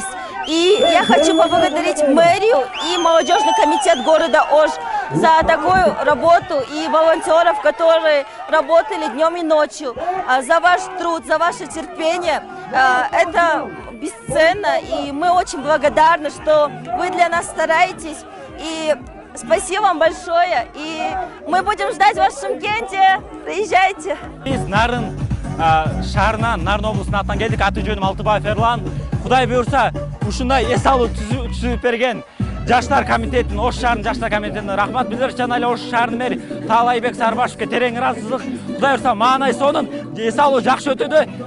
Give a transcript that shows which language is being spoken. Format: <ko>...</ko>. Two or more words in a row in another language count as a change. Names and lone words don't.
<ru>И я хочу поблагодарить мэрию и молодежный комитет города Ош за такую работу и волонтеров, которые работали днем и ночью, за ваш труд, за ваше терпение. Это бесценно, и мы очень благодарны, что вы для нас стараетесь. И спасибо вам большое, и мы будем ждать вас в Шымкенте. Приезжайте.</ru> <ky>Biz Nарын шаарынан, Нарын облусунун атынан келдик. Аты жөнүм Алтыбаев Эрлан. Кудай буюрса, ушундай эс алуу түзүп берген Жаштар комитетин, Ош шаарынын Жаштар комитетине рахмат билдириш жана эле Ош шаарынын мэри Таалайбек Сарбашевке терең ыраазычылык. Кудай буюрса, маанай сонун эс алуу жакшы өтөдү.</ky>